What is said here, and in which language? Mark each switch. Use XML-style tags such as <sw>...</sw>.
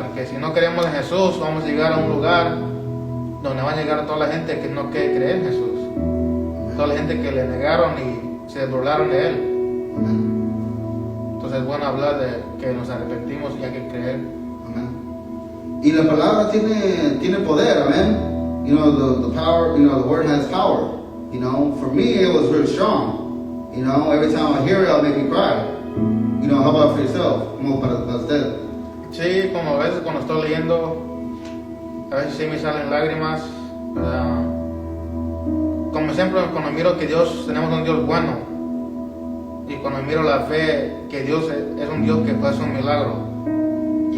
<es>Porque si no creemos en Jesús, vamos a llegar a un lugar donde va a llegar toda la gente que no quiere creer en Jesús. Toda la gente que le negaron y se burlaron de Él. Entonces es bueno hablar de que nos arrepentimos y hay que creer. Y la palabra tiene poder, amén.</es> <en>The power, the word has power. For me it was very strong. Every time I hear it, it'll make me cry. How about for yourself?</en> <es>Como para usted. Sí, como a veces cuando estoy leyendo, a veces sí me salen lágrimas, ¿verdad? Como siempre, cuando miro que tenemos un Dios bueno, y cuando miro la fe, que Dios es un Dios que puede hacer un milagro, y</es>